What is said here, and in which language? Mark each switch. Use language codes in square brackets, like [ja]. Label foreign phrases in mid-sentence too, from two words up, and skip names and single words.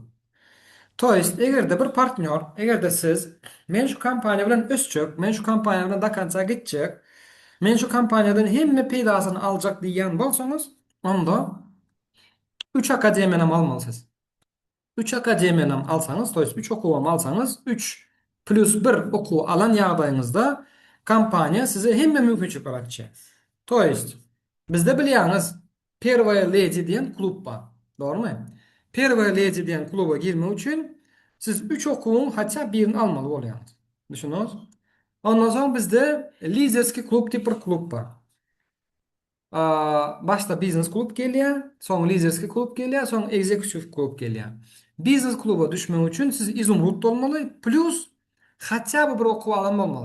[tk] Toýst egerde bir partnýor, egerde siz men şu kompaniýa bilen ösçek, men şu kompaniýa bilen dakança gitjek, men şu kompaniýadan hemme peýdasyny aljak diýen bolsaňyz, onda 3 akademiýanam almalysınız. 3 akademiýanam alsaňyz, toýst 3 okuwam alsaňyz, 3 plus 1 okuw alan ýagdaýyňyzda kompaniýa size hemme mümkinçilikler açýar. Toýst bizde bilýäňiz Первая леди diýen klub bar. Dogrymy? Первая леди diýen kluba girmek üçin siz 3 okuwyň haça birini almaly bolýarsyňyz. Düşünýäňiz? Ondan soň bizde Liderski klub diýip bir klub bar. Başta business klub gelýär, soň liderski klub gelýär, soň executive klub gelýär. Business kluba düşmek üçin siz izumrud bolmaly, plus haça bir okuw alan bolmaly.